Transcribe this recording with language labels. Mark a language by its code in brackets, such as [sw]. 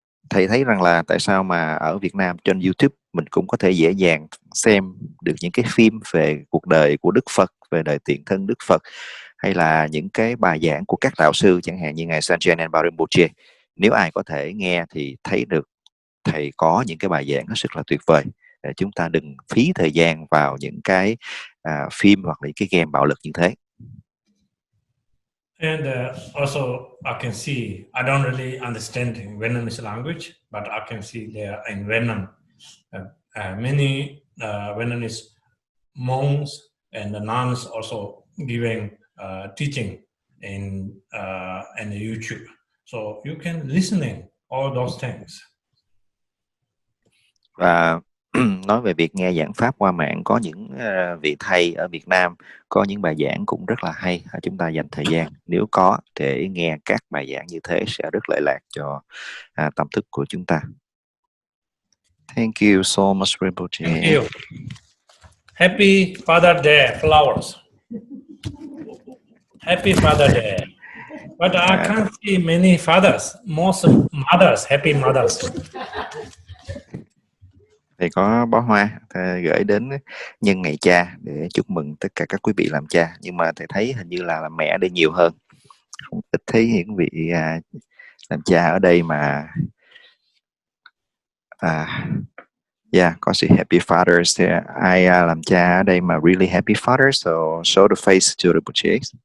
[vi] Thầy thấy rằng là tại sao mà ở Việt Nam trên YouTube mình cũng có thể dễ dàng xem được những cái phim về cuộc đời của Đức Phật, về đời tiền thân Đức Phật, hay là những cái bài giảng của các đạo sư, chẳng hạn như ngài Sanchen Barom. Nếu ai có thể nghe thì thấy được thầy có những cái bài giảng hết sức là tuyệt vời. Để chúng ta đừng phí thời gian vào những cái phim hoặc là những cái game bạo lực như thế. [en] And also, I can see, I don't really understand Vietnamese language, but I can see there in Vietnam, many Vietnamese monks and the nuns also giving teaching in YouTube. So you can listening all those things. [vi] Và nói về việc nghe giảng pháp qua mạng, có những vị thầy ở Việt Nam có những bài giảng cũng rất là hay. Chúng ta dành thời gian nếu có để nghe các bài giảng như thế sẽ rất lợi lạc cho tâm thức của chúng ta. [en] Thank you so much, Rinpoche. Thank you. Happy Father Day, flowers. Happy Father Day. But I can't see many fathers, most mothers, happy mothers. [vi] Thầy có bó hoa thầy gửi đến nhân ngày cha để chúc mừng tất cả các quý vị làm cha, nhưng mà thầy thấy hình như là làm mẹ ở đây nhiều hơn, không ít thấy những vị làm cha ở đây mà có sự [en] happy fathers. [vi] Thì ai làm cha ở đây mà [en] really happy fathers, so show the face to the Rinpoche.